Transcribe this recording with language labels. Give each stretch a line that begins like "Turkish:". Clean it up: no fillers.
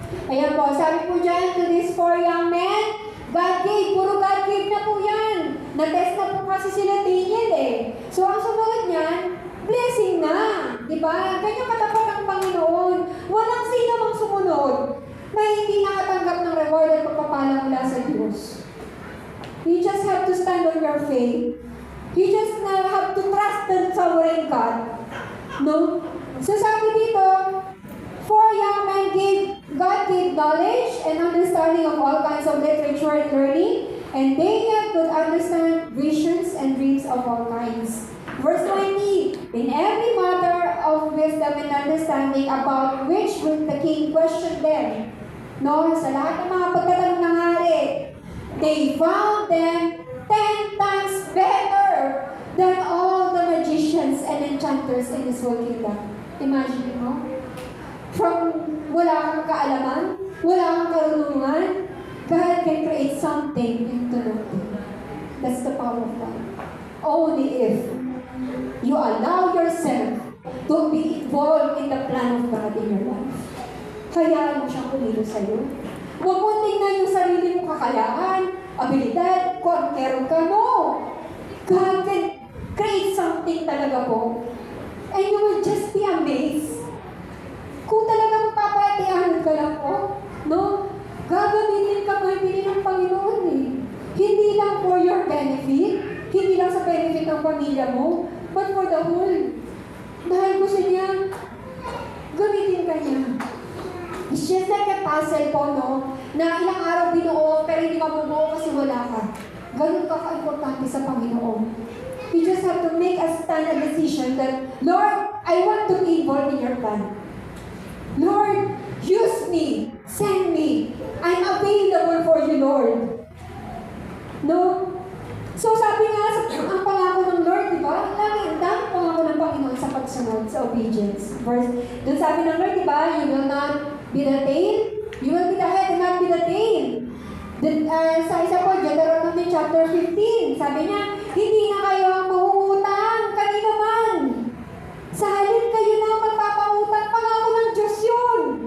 Filipino: Ayan po, sabi po dyan,
English: to these 4 young men, God gave,
Filipino: puro God gave na po yan. Na-test na po kasi sila Daniel eh. So, ang sumunod niyan, blessing na. Diba? Ganyan katapat ang Panginoon. Walang sino mang sumunod na hindi nakatanggap ng reward at pagpapala mula sa Diyos.
English: You just have to stand on your faith. You just have to trust the sovereign God. No?
Filipino: So sabi dito,
English: 4 young men God gave knowledge and understanding of all kinds of literature and learning, and Daniel could understand visions and dreams of all kinds. Verse 20, in every matter of wisdom and understanding about which the king questioned them, no,
Filipino: sa lahat ng mga pagtatanong ng hari,
English: they found them 10 times better than all the magicians and enchanters in this whole kingdom. Imagine mo? From
Filipino: wala kang kaalaman, wala kang karunungan,
English: God can create something into nothing. That's the power of God. Only if you allow yourself to be involved in the plan of God in your life.
Filipino: Hayaan mo siyang kumilo sa'yo. Huwag mo tingnan yung sarili mong kakayahan, abilidad, kung meron ka, no.
English: God can create something talaga po. And you will just be amazed.
Filipino: Kung talagang papatiahan ka lang po, no, gagamitin ka mahimili ng Panginoon eh. Hindi lang
English: for your benefit,
Filipino: hindi lang sa benefit ng pamilya mo,
English: but for the whole.
Filipino: Dahil gusto niya, gamitin ka niya.
English: It's just like a puzzle
Filipino: po, no? Na ilang araw binuo, pero hindi mabubuo kasi wala ka. Ganun ka ka-importante sa Panginoon.
English: You just have to make a stand, a decision that, Lord, I want to be involved in your plan. Lord, use me. Send me. I'm available for you, Lord.
Filipino: No? So sabi nga, ang pangako ng Lord, di ba? Ang dami pangako ng Panginoon sa pagsunod, sa obedience. Doon sabi ng Lord, di ba?
English: You will not be the tail. You will be the head and not be the tail.
Filipino: Then, sa isa po, Deuteronomy chapter 15, sabi niya, hindi na kayo ang mangungutang, kanino man. Sa halip kayo na magpapautang, pangako ng Diyos yun.